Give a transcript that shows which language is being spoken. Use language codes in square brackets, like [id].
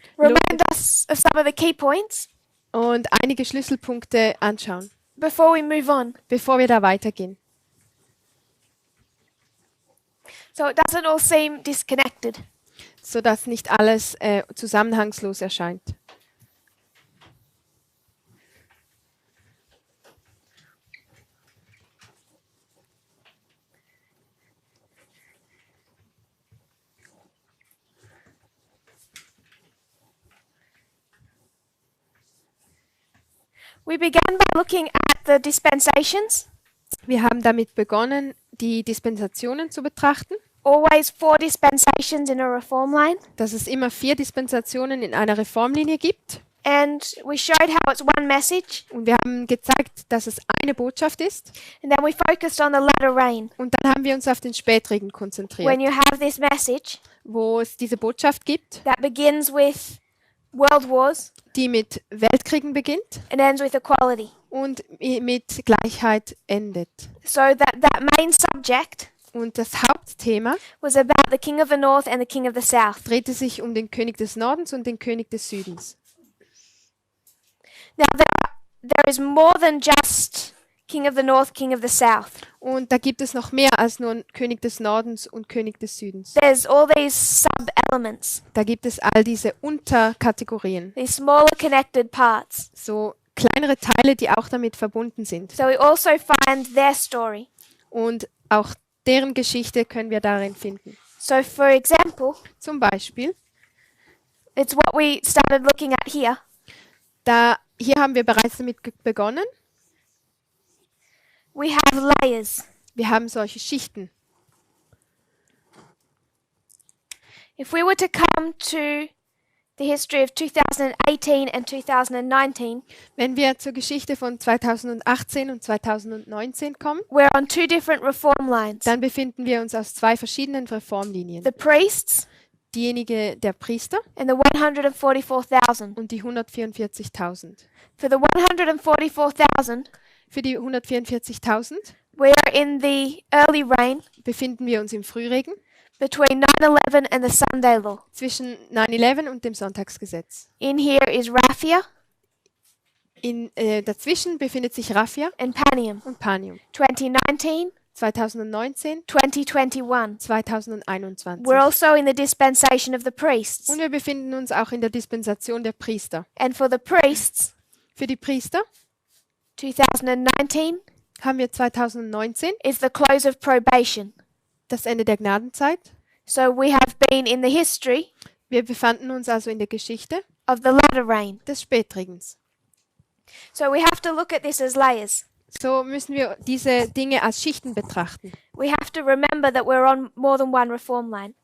[en] remind us of some of the key points [de] und einige Schlüsselpunkte anschauen, [en] before we move on, [de] bevor wir da weitergehen, [en] so it doesn't all seem disconnected. [de] sodass nicht alles zusammenhangslos erscheint. [en] We began by looking at the dispensations, [de] Wir haben damit begonnen, die Dispensationen zu betrachten, [en] always 4 dispensations in a reform line, [de] dass es immer 4 Dispensationen in einer Reformlinie gibt. [en] and we showed how it's one message, [de] Und wir haben gezeigt, dass es eine Botschaft ist. [en] and then we focused on the latter rain. [de] Und dann haben wir uns auf den Spätregen konzentriert, [en] When you have this message [de] wo es diese Botschaft gibt, [en] that begins with world wars [de] die mit Weltkriegen beginnt [en] and ends with equality. [de] und mit Gleichheit endet. [en] So that main subject [de] Und das Hauptthema [en] was about the king of the north and the king of the south. [de] drehte sich um den König des Nordens und den König des Südens. [en] Now there is more than just king of the north, king of the south. [de] Und da gibt es noch mehr als nur einen König des Nordens und König des Südens. [en] There's all these sub-elements, [de] Da gibt es all diese Unterkategorien, [en] these smaller connected parts. [de] so kleinere Teile, die auch damit verbunden sind. [en] So we also find their story. [de] Und auch deren Geschichte können wir darin finden. [en] So for example, [de] Zum Beispiel, [en] it's what we started looking at here. [de] hier haben wir bereits damit begonnen. [en] We have layers. [de] Wir haben solche Schichten. [en] If we were to come to the history of 2018 and 2019, [de] Wenn wir zur Geschichte von 2018 und 2019 kommen, [en] we're on 2 different reform lines. [de] dann befinden wir uns aus 2 verschiedenen Reformlinien. [en] The priests [de] Diejenige der Priester [en] and the 144,000. [de] und die 144.000. [en] For the 144,000, [de] Für die 144.000 [en] we are in the early rain [de] befinden wir uns im Frühregen [en] between 9/11 and the Sunday law. [de] zwischen 9/11 und dem Sonntagsgesetz. [en] In here is Raphia [de] Dazwischen befindet sich Raphia [en] and Panium. [de] und Panium. [en] 2019, [de] 2019, [en] 2021. [de] 2021. [en] We're also in the dispensation of the priests. [de] Und wir befinden uns auch in der Dispensation der Priester. [en] And for the priests, [de] Für die Priester [en] 2019 [de] haben wir 2019 [en] is the close of probation. [de] das Ende der Gnadenzeit. [en] So we have been in the history [de] Wir befanden uns also in der Geschichte [en] of the latter rain. [de] des Spätregens. [en] So we have to look at this as layers. [de] So müssen wir diese Dinge als Schichten betrachten. [en] We have to remember that we're on more than one reform line.